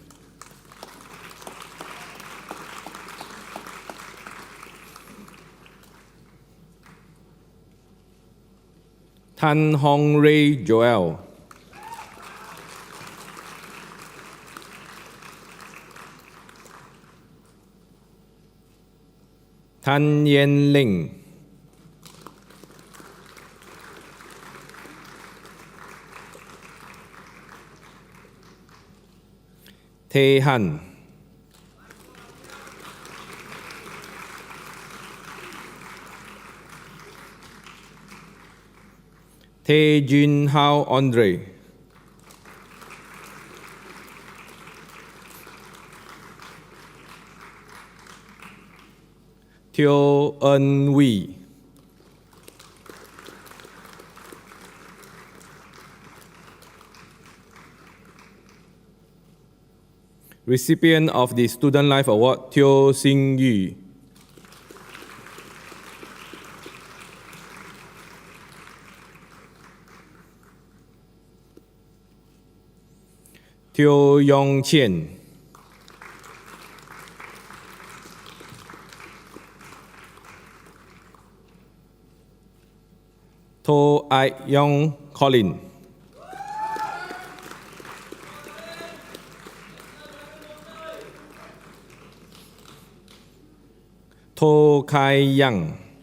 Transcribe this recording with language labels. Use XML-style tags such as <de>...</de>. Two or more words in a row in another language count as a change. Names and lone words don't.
<en>Tan Hong Ray Joel, Tan Yen Ling, Tae Han, Tae Jun Hao Andre, Teo Eun Wee, recipient of the Student Life Award, Teo Sing Yu, Teo Yong Chien, To Ai Yong Colin, To Kai Yang,</en>